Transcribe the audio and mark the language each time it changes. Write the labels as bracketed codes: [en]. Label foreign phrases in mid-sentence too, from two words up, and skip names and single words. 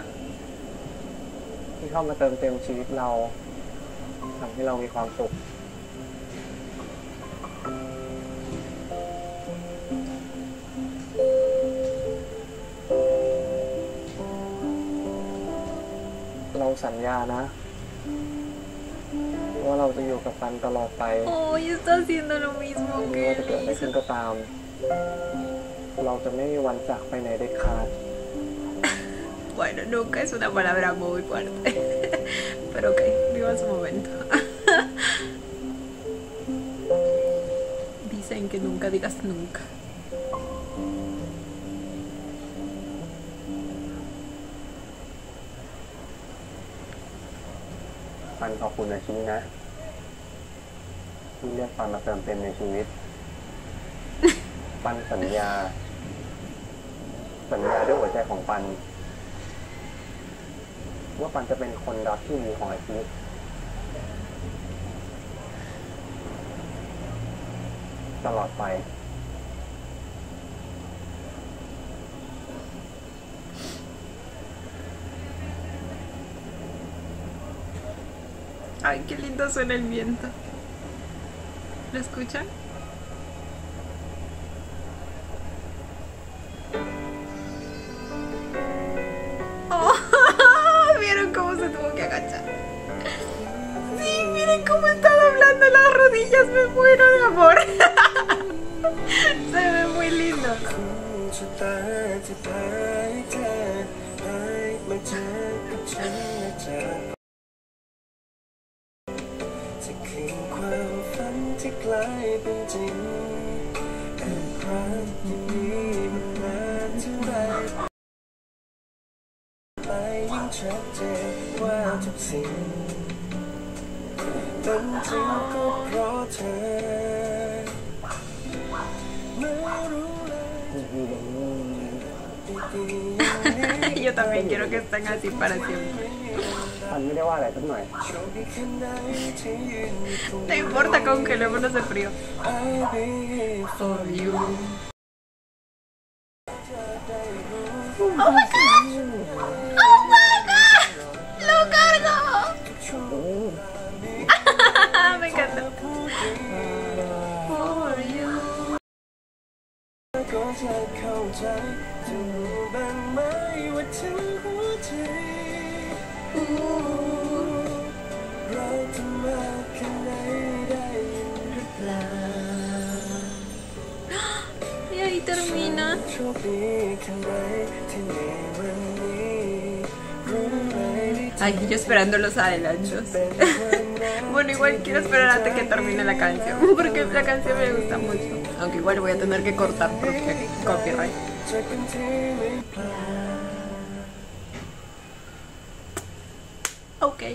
[th] ที่เข้ามาเติมเต็มชีวิตเราทำให้เรามีความสุขเราสัญญานะว่าเราจะอยู่กับปันตลอดไป [es] Oh, está haciendo lo mismo [th] ไม่ว่า [es] que [th] จะเกิดอะไร [es] él [th] ขึ้น [es] hizo. [th] ก็ตาม เราจะไม่มีวันจากไปไหนเด็ดขาด [es] Bueno, nunca es una palabra muy fuerte. Pero ok, viva su momento. Dicen que nunca digas nunca. [th] ปันขอบคุณในชีวิตนะที่เรียกปันมาเติมเต็มในชีวิต ปันสัญญาด้วยหัวใจของปันว่าปันจะเป็นคนรักที่ดีของอาชีพตลอดไป [es] Ay, qué lindo suena el viento. ¿Lo escuchan? Oh, ¿vieron cómo se tuvo que agachar? Sí, miren cómo está doblando las rodillas, me muero de amor. [th] คงจะตาที่พาให้เธอหายมาเจอกับฉันและจาก จะคืนความฝันที่กลายเป็นจริงแอบรักอย่างนี้มันนานเท่าไรไปยิ่งชัดเจนว่าทุกสิ่งเป็นจริงก็เพราะเธอไม่รู้เลย [es] Yo también quiero que estén así para siempre. [th] ปันไม่ได้ว่าอะไรสักหน่อย [es] No importa, congelémonos de frío. [en] For you. ¡Oh my god! ¡Oh my god! [es] ¡Lo cargo! Me encanta. [en] For you. [th] ก็จะเข้าใจจะรู้บ้างไหมว่าถึงหัวใจรักเธอมากแค่ไหนได้ยินหรือเปล่า [es] Y ahí termina. [th] โชคดีแค่ไหนที่ในวันนี้รู้ไหม [es] Ay, yo esperando los adelantos. Bueno, igual quiero esperar hasta que termine la canción, porque la canción me gusta mucho. Aunque igual voy a tener que cortar porque copyright. Ok.